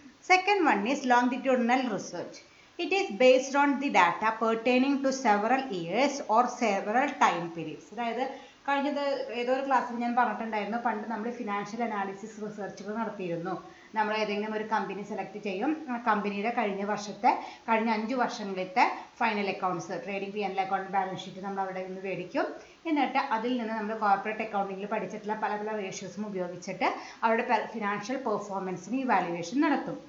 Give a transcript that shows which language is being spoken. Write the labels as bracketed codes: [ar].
[en] Second one is longitudinal research. It is based on the data pertaining to several years or several time periods. [ml] അതായത് കഴിഞ്ഞത് ഏതൊരു ക്ലാസ്സിൽ ഞാൻ പറഞ്ഞിട്ടുണ്ടായിരുന്നു, പണ്ട് നമ്മൾ ഫിനാൻഷ്യൽ അനാലിസിസ് റിസർച്ചുകൾ നടത്തിയിരുന്നു. നമ്മൾ ഏതെങ്കിലും ഒരു കമ്പനി സെലക്ട് ചെയ്യും, ആ കമ്പനിയുടെ കഴിഞ്ഞ 5 വർഷങ്ങളിലത്തെ final accounts, trading P&L account, balance sheet നമ്മൾ അവിടെ നിന്ന് മേടിക്കും. എന്നിട്ട് അതിൽ നിന്ന് നമ്മൾ കോർപ്പറേറ്റ് അക്കൗണ്ടിങ്ങിൽ പഠിച്ചിട്ടുള്ള പല റേഷ്യോസും ഉപയോഗിച്ചിട്ട് അവരുടെ ഫിനാൻഷ്യൽ പെർഫോമൻസിന് ഇവാലുവേഷൻ നടത്തും.